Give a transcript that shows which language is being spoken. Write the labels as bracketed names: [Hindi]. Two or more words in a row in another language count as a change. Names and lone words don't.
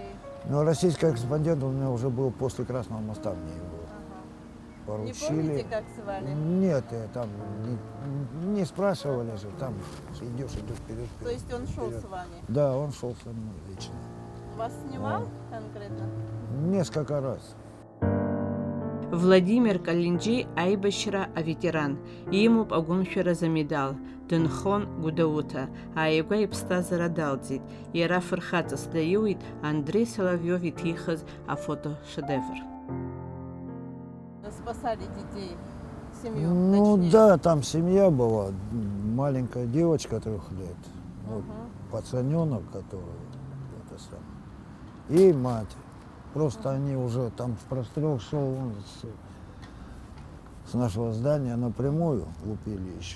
[Russian] Но российский корреспондент у меня уже был после Красного моста, мне его Не поручили. помните, как звали? Нет, там не спрашивали же, там идешь вперед. То есть он шел с вами? Да, он шел со мной лично. Вас снимал конкретно? Несколько раз. [Abkhazian] Владимир Каланџьы аибашьра аветеран, имоуп агәымшәара замедал, дынхон Гәдоуҭа, ааигәа иԥсҭазаара далҵит, иара фырхаҵас даиуит Андрей Соловьев иҭихыз афото-шедевр. [Russian] Спасали детей, семью, Ну точнее. да, там семья была, маленькая девочка 3 лет, вот, пацаненок, который, это самое, и мать. Просто они уже там в прострел шел он с нашего здания напрямую, лупили еще.